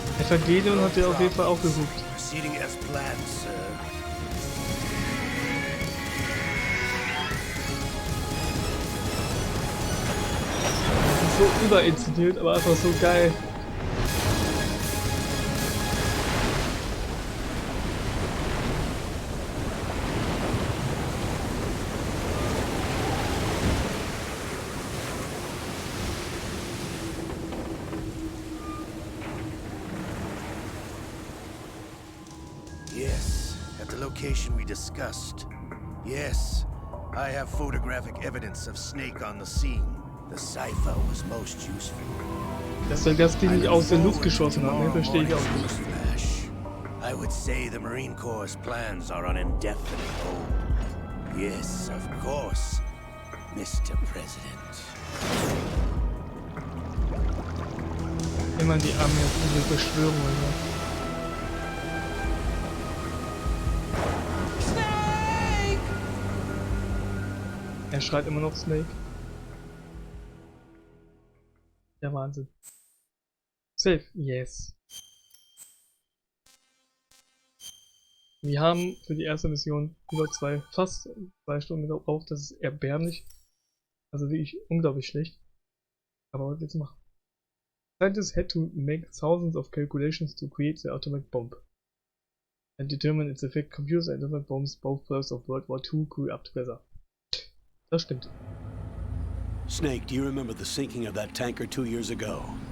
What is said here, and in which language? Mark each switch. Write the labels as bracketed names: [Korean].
[German] Evangelion hat er auf jeden Fall auch gesucht. [English] Proceeding as planned, sir. [German] So überinszeniert, aber einfach so geil. [English] Yes, at the location we discussed. Yes, I have photographic evidence of Snake on the scene. The cipher was most useful. [German] Dass er das Ding nicht aus der Luft geschossen hat, ne? Verstehe ich auch nicht. [English] Flash. I would say the Marine Corps' plans are on indefinite hold. Yes, of course, Mr. President. [German] Immer die Arme auf diese Beschwörung, ja. Er schreit immer noch Snake. Der Wahnsinn. [English] Safe, yes. [German] Wir haben für die erste Mission über fast 2 Stunden gebraucht. Das ist erbärmlich. Also wirklich unglaublich schlecht. Aber was willst du machen? [English] Scientists had to make thousands of calculations to create the atomic bomb and determine its effect. Computers and atomic bombs, both births of World War II, grew up together. [German] Das stimmt. [English] Snake, do you remember the sinking of that tanker 2 years ago?